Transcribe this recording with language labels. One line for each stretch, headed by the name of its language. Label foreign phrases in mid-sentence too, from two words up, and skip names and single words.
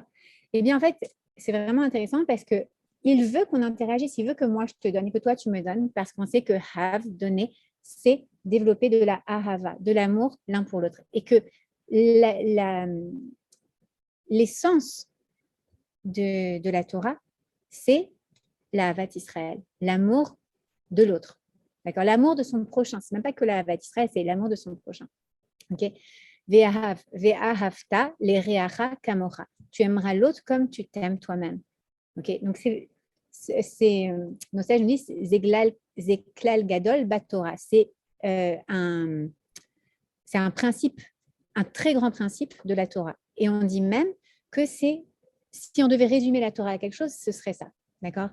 French: Eh bien, en fait, c'est vraiment intéressant parce qu'il veut qu'on interagisse, il veut que moi, je te donne et que toi, tu me donnes parce qu'on sait que have, donner, c'est développer de la ahava, de l'amour l'un pour l'autre. Et que l'essence de la Torah, c'est la
Hebrew: אהבת ישראל,
French: l'amour de l'autre. D'accord? L'amour de son prochain. C'est même pas que la
Hebrew: אהבת ישראל,
French: c'est l'amour de son prochain. Ok?
Hebrew: ואהבת לרעך כמוך.
French: Tu aimeras l'autre comme tu t'aimes toi-même. Ok? Donc nos sages nous disent
Hebrew: זה כלל גדול בתורה.
French: C'est C'est un principe, un très grand principe de la Torah. Et on dit même que si on devait résumer la Torah à quelque chose, ce serait ça, d'accord?